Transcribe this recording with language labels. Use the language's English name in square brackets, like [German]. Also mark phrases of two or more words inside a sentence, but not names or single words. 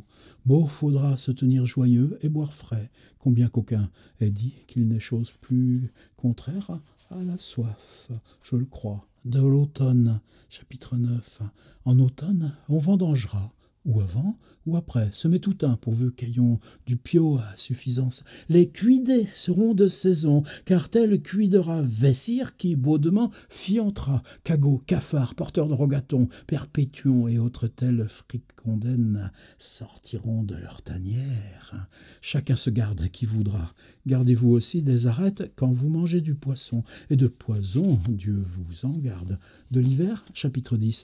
[French] Beau faudra se tenir joyeux et boire frais, combien qu'aucun ait dit qu'il n'est chose plus contraire à la soif, je le crois. De l'automne, chapitre 9. En automne, on vendangera, ou avant, ou après, semez tout un, pourvu qu'ayons du pio à suffisance. Les cuidés seront de saison, car tel cuidera Vessire qui, baudement, fiantera, cagot, cafard, porteur de rogatons, perpétuons et autres tels fricondaines sortiront de leur tanière. Chacun se garde qui voudra. Gardez-vous aussi des arêtes quand vous mangez du poisson, et de poison, Dieu vous en garde. De l'hiver, chapitre 10.